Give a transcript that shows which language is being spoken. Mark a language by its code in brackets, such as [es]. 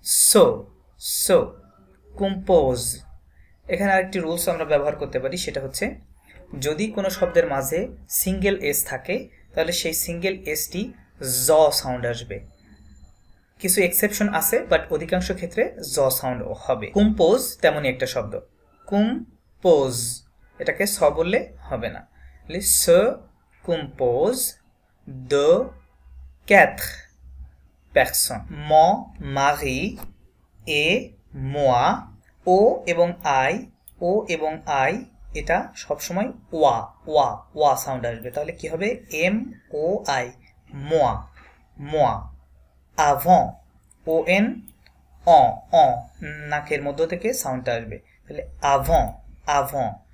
[bn] So so. Compose. এখানে আরেকটি rules আমরা ব্যবহার করতে পারি, সেটা হচ্ছে যদি কোনো শব্দের মাঝে সিঙ্গেল এস থাকে তাহলে সেই সিঙ্গেল এসটি জ সাউন্ড আসবে। কিছু এক্সেপশন আছে, বাট অধিকাংশ ক্ষেত্রে জ সাউন্ড হবে। কম্পোজ তেমনই একটা শব্দ, কম্পোজ, এটাকে স বললে হবে না। [fr] se compose de 4 personnes, mon mari et moi। [bn] ও এবং আই, ও এবং আই এটা সবসময় ওয়া ওয়া ওয়া সাউন্ড আসবে। তাহলে কি হবে? এম ও আই, মোয়া মোয়া। avant, ও এন অ নাকের মধ্য থেকে সাউন্ডটা আসবে, তাহলে avant avant।